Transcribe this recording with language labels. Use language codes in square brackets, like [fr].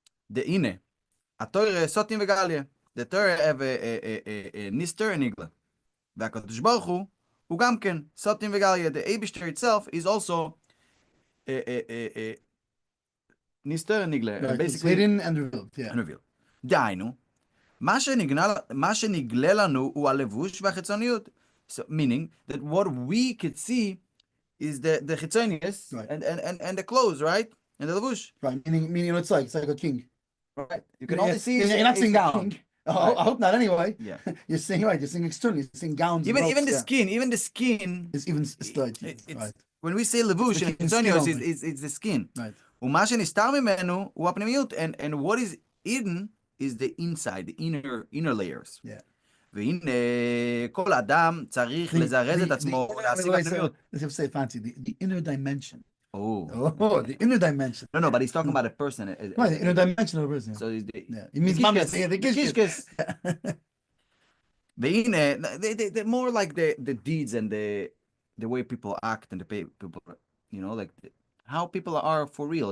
[en] The ine, [he] a Torah sotim v'galia. [en] The Torah have a nister and igla. [he] V'akadosh baruch hu gam ken sotim v'galia. [en] The Eibishter itself is also a nister and igla. Right, basically hidden and revealed. Yeah. And revealed. [he] דהיינו, מה שנגלה לנו הוא הלבוש והחיצוניות. [en] So meaning that what we could see is the chitzonius and the clothes, right? And the levush. Right. Meaning it's like a king. Right. You can only see. You're not seeing gown. Right. I hope not. Anyway. Yeah. You're seeing externally. You're seeing gowns. Even the skin. Even the skin is even stud. Right. When we say levush and chitzonius, it's the skin. Right. [he] ומה שנסתר ממנו הוא הפנימיות, [en] and what is hidden is the inside, the inner layers. Yeah. [he] והנה כל אדם צריך לזרז את עצמו ולהשיג הפנימיות. [en] Let's say fancy, the inner dimension. Oh, the inner dimension. No, but he's talking about a person. Right, the inner dimension of a person. So it's it means the kishkes. They're more like the deeds and the way people act and the people, like how people are for real.